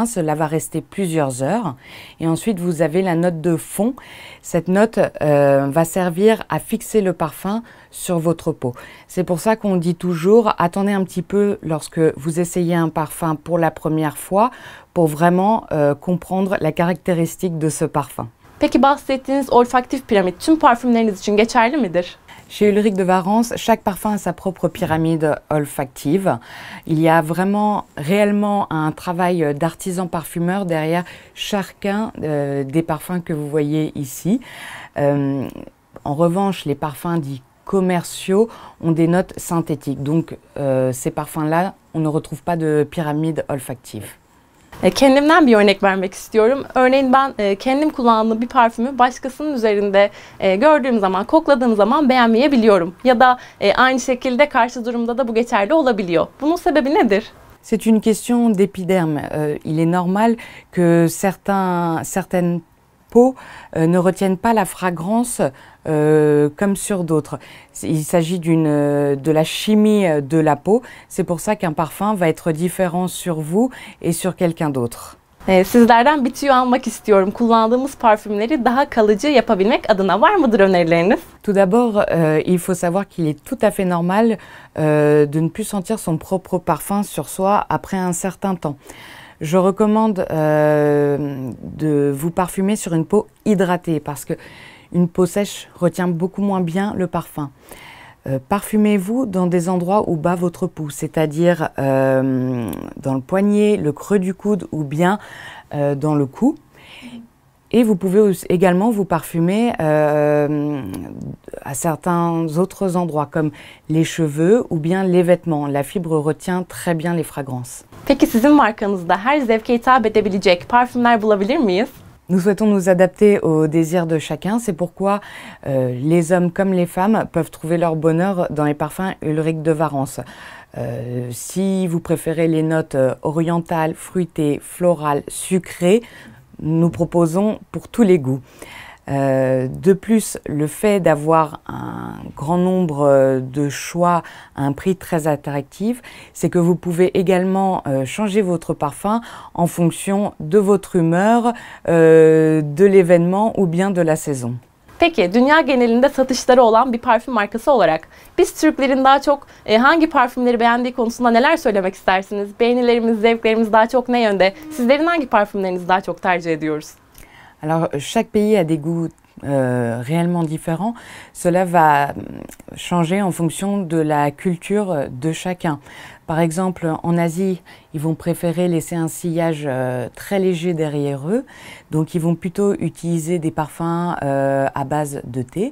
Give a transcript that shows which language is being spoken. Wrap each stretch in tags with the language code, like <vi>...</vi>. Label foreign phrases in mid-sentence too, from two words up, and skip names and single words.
<fr>Cela va rester plusieurs heures. Et ensuite, vous avez la note de fond. Cette note va servir à fixer le parfum sur votre peau. C'est pour ça qu'on dit toujours, attendez un petit peu lorsque vous essayez un parfum pour la première fois pour vraiment comprendre la caractéristique de ce parfum.</fr> <tr>Peki bahsettiğiniz olfaktif piramit tüm parfümleriniz için geçerli midir?</tr> <fr>Chez Ulrich de Warens, chaque parfum a sa propre pyramide olfactive. Il y a vraiment, réellement un travail d'artisan parfumeur derrière chacun des parfums que vous voyez ici. En revanche, les parfums dits commerciaux ont des notes synthétiques. Donc, ces parfums-là, on ne retrouve pas de pyramide olfactive.</fr> <tr>Kendimden bir örnek vermek istiyorum. Örneğin ben kendim kullandığım bir parfümü başkasının üzerinde gördüğüm zaman, kokladığım zaman beğenmeyebiliyorum. Ya da aynı şekilde karşı durumda da bu geçerli olabiliyor. Bunun sebebi nedir?</tr> <fr>C'est une question d'épiderme. Il est normal que certaines peaux ne retiennent pas la fragrance comme sur d'autres. Il s'agit de la chimie de la peau. C'est pour ça qu'un parfum va être différent sur vous et sur quelqu'un d'autre.</fr> <tr>Sizlerden bir tüyo almak istiyorum. Kullandığımız parfümleri daha kalıcı yapabilmek adına var mıdır önerileriniz?</tr> <fr>Tout d'abord, il faut savoir qu'il est tout à fait normal de ne plus sentir son propre parfum sur soi après un certain temps. Je recommande de vous parfumer sur une peau hydratée parce que une peau sèche retient beaucoup moins bien le parfum. Parfumez-vous dans des endroits où bat votre pouls, c'est-à-dire dans le poignet, le creux du coude ou bien dans le cou. Et vous pouvez également vous parfumer à certains autres endroits comme les cheveux ou bien les vêtements. La fibre retient très bien les fragrances.</fr> <tr>Peki sizin markanızda her zevke hitap edebilecek parfümler bulabilir miyiz?</tr> <fr>Nous souhaitons nous adapter aux désirs de chacun. C'est pourquoi les hommes comme les femmes peuvent trouver leur bonheur dans les parfums Ulrich de Warens. Si vous préférez les notes orientales, fruitées, florales, sucrées, nous proposons pour tous les goûts. De plus, le fait d'avoir un grand nombre de choix à un prix très attractif, c'est que vous pouvez également changer votre parfum en fonction de votre humeur, de l'événement ou bien de la saison.</fr> <tr>Peki, dünya genelinde satışları olan bir parfüm markası olarak biz Türklerin daha çok hangi parfümleri beğendiği konusunda neler söylemek istersiniz? Beğenilerimiz, zevklerimiz daha çok ne yönde? Sizlerin hangi parfümlerinizi daha çok tercih ediyoruz?</tr> <fr>Alors, chaque pays a des goûts réellement différents. Cela va changer en fonction de la culture de chacun. Par exemple, en Asie, ils vont préférer laisser un sillage très léger derrière eux. Donc, ils vont plutôt utiliser des parfums à base de thé.</fr>